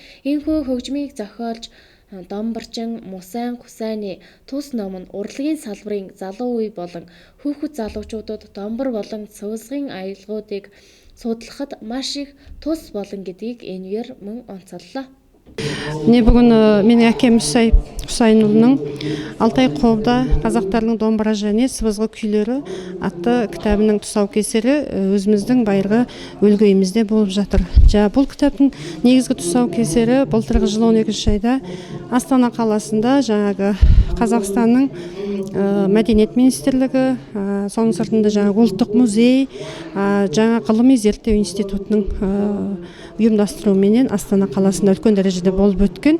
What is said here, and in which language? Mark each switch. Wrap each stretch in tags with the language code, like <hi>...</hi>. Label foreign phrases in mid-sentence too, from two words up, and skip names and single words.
<mn>Ийхүү хөгжмийг зохиолж Домборчин Мусайн Хүсайны тус ном нь урлагийн салбарын залуу үе болон хүүхэд залуучуудад Домбор болон Цувсгын аялгуудыг судлахад маш их тус болон гэдгийг энэгээр мөн онцоллоо.</mn> <kk>Мне бүгін менің әкем Құсайынұлының Алтай қобда қазақтардың домбыра және сыбызғы күйлері атты кітабының тұсаукесері өзіміздің байырғы өлгейімізде болып жатыр. Бұл кітаптың негізгі тұсаукесері былтырғы жылы 12 айда Астана қаласында жаңағы Қазақстанның мәдениет министрлігі, соның сыртында жаңағы ұлттық музей, жаңа ғылыми зерттеу институтының ұйымдастыруыменен Астана қаласында үлкен дәрежеде болып өткен.</kk>